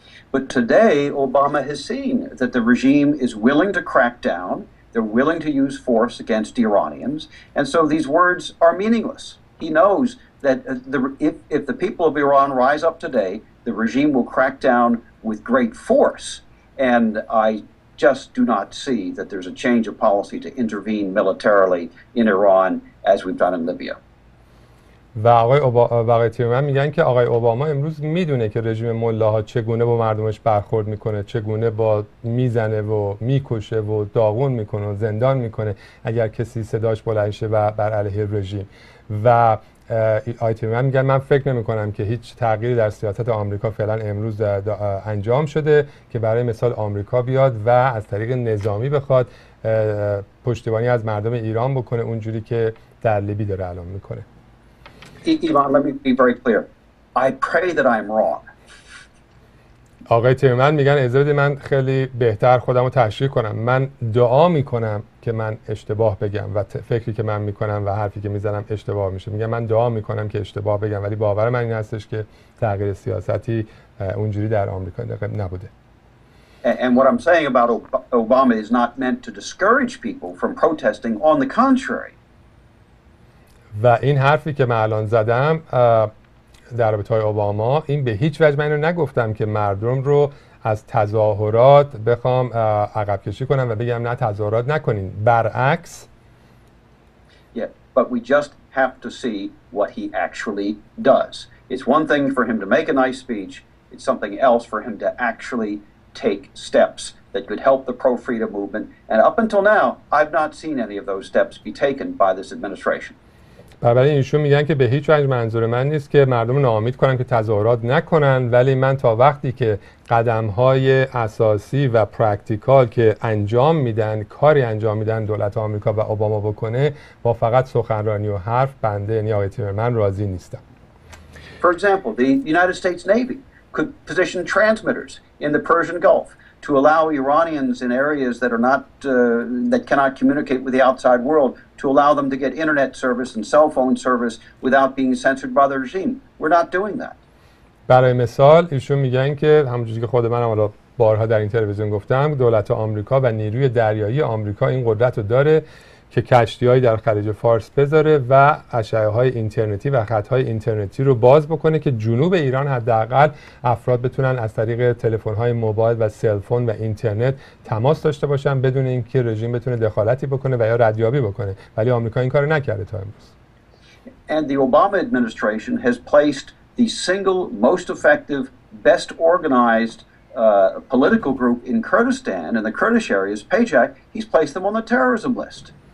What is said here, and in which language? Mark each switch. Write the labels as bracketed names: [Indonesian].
[English] But today Obama has seen that the regime is willing to crack down, they're willing to use force against Iranians, and so these words are meaningless. He knows that if the people of Iran rise up today, the regime will crack down with great force, and I just do not see that there's a change of policy to intervene militarily in Iran as we've done in Libya. [Persian] و آقای تیمرمن میگن که آقای اوباما امروز میدونه که رژیم ملاها چگونه با مردمش برخورد میکنه، چگونه با میزنه و میکشه و داغون میکنه و زندان میکنه اگر کسی صداش بلند شه و بر علیه رژیم. و آقای تیمرمن میگن من فکر نمی کنم که هیچ تغییری در سیاست آمریکا فعلا امروز انجام شده که برای مثال آمریکا بیاد و از طریق نظامی بخواد پشتیبانی از مردم ایران بکنه اونجوری که در لیبی داره الان میکنه. [English] Ivan, let me be very clear. I pray that I'm wrong. [Persian] آقای تیمرمن میگن اجازه بدید من خیلی بهتر خودم رو تشریح کنم. من دعا میکنم که من اشتباه بگم و فکری که من میکنم و حرفی که میزنم اشتباه میشه. میگن من دعا میکنم که اشتباه بگم ولی باور من این هستش که تغییر سیاستی اونجوری در آمریکا نبوده. [English] And what I'm saying about Obama is not meant to discourage people from protesting. On the contrary. [Persian] و این حرفی که من الان زدم در رابطه اوباما، این به هیچ وجه من اینو نگفتم که مردم رو از تظاهرات بخوام عقب کشی کنم و بگم نه تظاهرات نکنین، برعکس. [English] Yeah, but we just have to see what he actually does. It's one thing for him to make a nice speech, it's something else for him to actually take steps that could help the pro-freedom movement. And up until now, I've not seen any of those steps be taken by this administration. [Persian] برای ایشون میگن که به هیچ وجه منظور من نیست که مردم ناامید کنن که تظاهرات نکنن، ولی من تا وقتی که قدم‌های اساسی و پرکتیکال که انجام میدن، کاری انجام میدن دولت آمریکا و اوباما بکنه، با فقط سخنرانی و حرف، بنده یعنی آقای تیمرمن راضی نیستم. [English] For example, the United States Navy could position transmitters in the Persian Gulf to allow Iranians in areas that are not that cannot communicate with the outside world, to allow them to get internet service and cell phone service without being censored by the regime. We're not doing that. [Persian] برای مثال ایشون میگن که همونجوری که خود من حالا بارها در این تلویزیون گفتم، دولت آمریکا و نیروی دریایی آمریکا این قدرت رو داره که کشتی‌هایی در خلیج فارس بذاره و اشعه‌های اینترنتی و خط‌های اینترنتی رو باز بکنه که جنوب ایران حداقل افراد بتونن از طریق تلفن‌های موبایل و سلفون و اینترنت تماس داشته باشن بدون اینکه رژیم بتونه دخالتی بکنه و یا ردیابی بکنه، ولی آمریکا این کارو نکرده تا امروز. [English] And the Obama administration has placed the single most effective, best organized political group in Kurdistan and the Kurdish areas, PAJAK, he's placed them on the terrorism list.